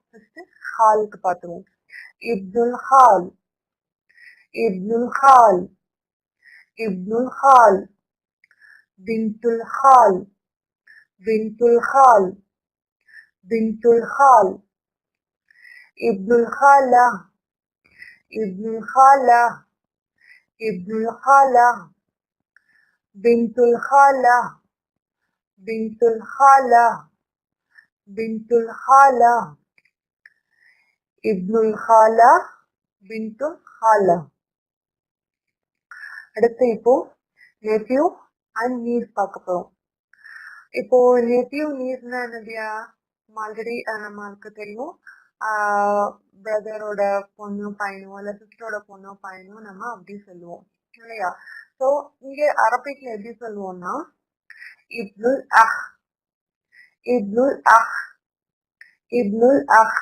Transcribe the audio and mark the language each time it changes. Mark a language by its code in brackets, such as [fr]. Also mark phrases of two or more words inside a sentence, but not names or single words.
[ta] ஃபர்ஸ்ட் ஹாலுக்கு பார்த்துருவோம். [ar] ابن الخال ابن الخال ابن الخال بنت الخال بنت الخال بنت الخال ابن الخالة ابن الخالة، ابن الخالة، بنت الخالة، بنت الخالة، بنت الخالة، ابن الخالة، بنت الخالة. [ta] அடுத்து இப்போ [en] nephew and niece [ta] பார்க்க போறோம். இப்போ [en] nephew niece [ta] னா என்னதுயா? ஆல்ரெடி நம்மளுக்கு தெரியும். பிரதரோட பொண்ணு பையனோ இல்ல சிஸ்டரோட பொண்ணோ பையனோ நம்ம அப்படி சொல்லுவோம் இல்லையா? ஸோ இங்க அரபிக்ல எப்படி சொல்லுவோம்னா [ar] ابن الأخ، ابن الأخ، ابن الأخ.